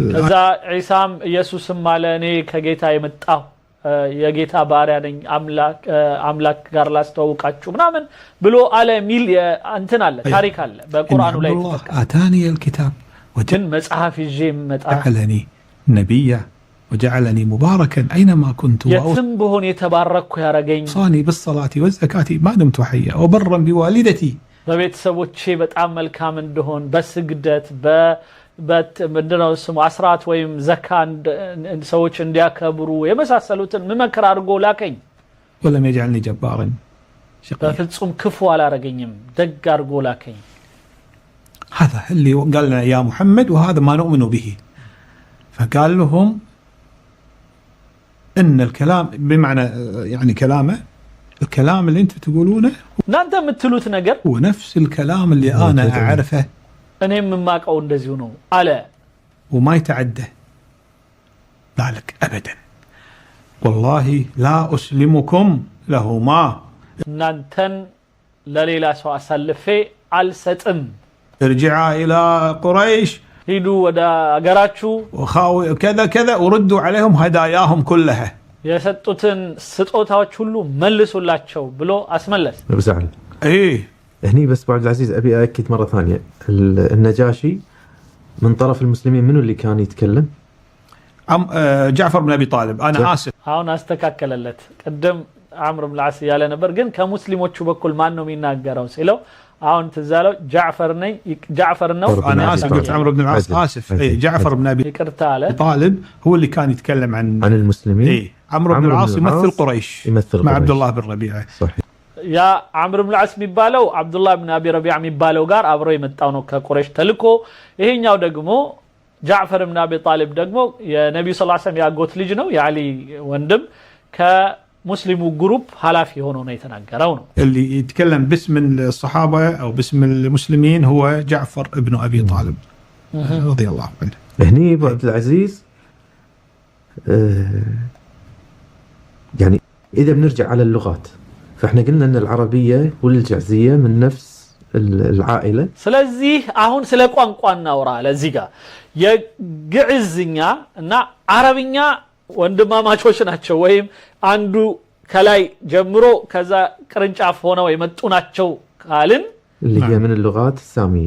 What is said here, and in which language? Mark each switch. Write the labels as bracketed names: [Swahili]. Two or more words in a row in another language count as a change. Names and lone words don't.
[Amharic] እዛ ዒሳም ኢየሱስም አለ እኔ ከጌታ የመጣው የጌታ ባሪያ ነኝ አምላክ ጋር ላስተዋውቃችሁ ምናምን ብሎ አለ ሚል እንትን አለ ታሪክ አለ በቁርአኑ ላይ [Arabic] آتاني الكتاب [Amharic] وجن መጽሐፍ ይዤ መጣ [Arabic] جعلني نبيا وجعلني مباركا أينما كنت [Amharic] የትም ብሆን የተባረኩ ያረገኝ [Arabic] وأوصاني بالصلاة والزكاة ما دمت حيا وبرا بوالدتي [Amharic] በቤተሰቦቼ በጣም መልካም እንደሆን በስግደት ምንድነው ስሙ አስራት ወይም ዘካ ሰዎች እንዲያከብሩ የመሳሰሉትን መመከር አድርጎ ላከኝ [Arabic] ولم يجعلني جبارا شقيا [Amharic] በፍጹም ክፉ አላረገኝም ደግ አድርጎ ላከኝ [Arabic] هذا اللي قال لنا يا محمد وهذا ما نؤمن به فقال لهم ان الكلام بمعنى يعني كلامه، الكلام اللي انتم تقولونه [Amharic] እናንተ የምትሉት ነገር [Arabic] هو نفس الكلام اللي انا اعرفه [Amharic] እኔም የማውቀው እንደዚሁ ነው አለ [Arabic] وما يتعدى ذلك ابدا. والله لا اسلمكم لهما [Amharic] እናንተን ለሌላ ሰው አሳልፌ አልሰጥም። [Arabic] ارجعا الى قريش [Amharic] ሂዱ ወደ አገራችሁ [Arabic] وخاوي كذا كذا وردوا عليهم هداياهم كلها [Amharic] የሰጡትን ስጦታዎች ሁሉ መልሱላቸው ብሎ አስመለስ። [Arabic] بزعل ايه. هني بس ابو عبد العزيز ابي اكد مره ثانيه، النجاشي من طرف المسلمين منو اللي كان يتكلم؟ جعفر بن ابي طالب. انا اسف [Amharic] አሁን አስተካከለለት። ቀደም عمرو بن العاص ያለ ነበር፣ ግን ከሙስሊሞቹ በኩል ማን ነው የሚናገረው ሲለው አሁን ተዛለው ጃዕፈር ነው። [Arabic] انا اسف قلت عمرو بن العاص اسف. اي جعفر بن ابي طالب هو اللي كان يتكلم عن المسلمين. اي عمرو بن العاص يمثل قريش مع عبد الله بن ربيعه. صحيح. [Amharic] يا عمرو بن العاص የሚባለው አብዱላህ ብን አቢ ረቢዓ የሚባለው ጋር አብሮ የመጣው ነው ከቁረይሽ ተልኮ። ይሄኛው ደግሞ ጃዕፈር ብን አቢ ጣሊብ ደግሞ የነብዩ ሰለላሁ ዐለይሂ ወሰለም ያጎት ልጅ ነው፣ የአሊ ወንድም ከሙስሊሙ ግሩፕ ኃላፊ ሆኖ ነው የተናገረው ነው። [Arabic] اللي يتكلم باسم الصحابه او باسم المسلمين هو جعفر بن ابي طالب رضي الله عنه. هني ابو عبد العزيز يعني اذا بنرجع على اللغات فاحنا قلنا ان العربيه والجعزيه من نفس العائله. [Amharic] ስለዚህ አሁን ስለ ቋንቋ እናውራ። ለዚህ ጋር የግዕዝኛ እና አረብኛ ወንድማማቾች ናቸው ወይም አንዱ ከላይ ጀምሮ ከዛ ቅርንጫፍ ሆነው የመጡ ናቸው ካልን [Arabic] اللي هي من اللغات الساميه.